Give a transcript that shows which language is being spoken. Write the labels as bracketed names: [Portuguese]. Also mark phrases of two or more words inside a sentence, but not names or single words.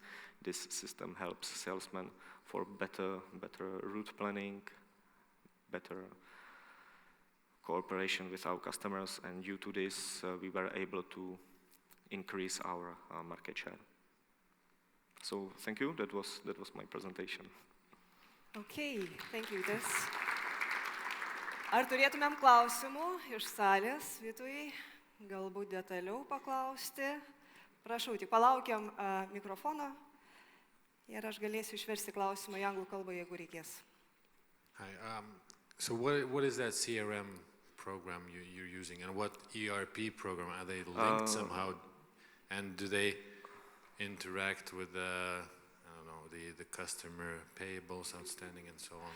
[English] This system helps salesmen for better route planning, better cooperation with our customers, and due to this, we were able to increase our market share. So thank you. That was my presentation. Okay, thank you. [Lithuanian] Ar turėtumėm klausimų iš salės, Vytui, galbūt detaliau paklausti? Prašau, tik palaukiam mikrofono ir aš galėsiu išversti klausimą į anglų kalbą, jeigu reikės. [English] Hi. So what is that CRM program you're using, and what ERP program? Are they linked somehow, and do they interact with the customer payables, outstanding, and so on?